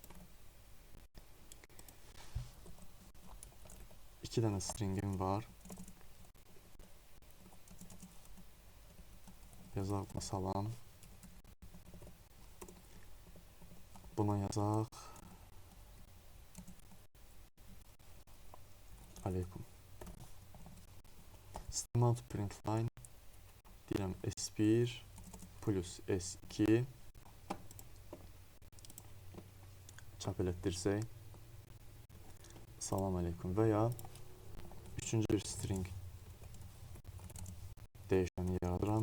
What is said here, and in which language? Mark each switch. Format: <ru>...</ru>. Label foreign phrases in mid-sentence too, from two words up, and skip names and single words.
<az>2 dənə stringim var. Yazaq məsələn. Buna yazaq. Aleykum.</az> <en>System out print line</en> <az>deyirəm S1 plus S2 çap elətdirsək. Salam aleykum və ya üçüncü bir string dəyişəni yaradıram.</az>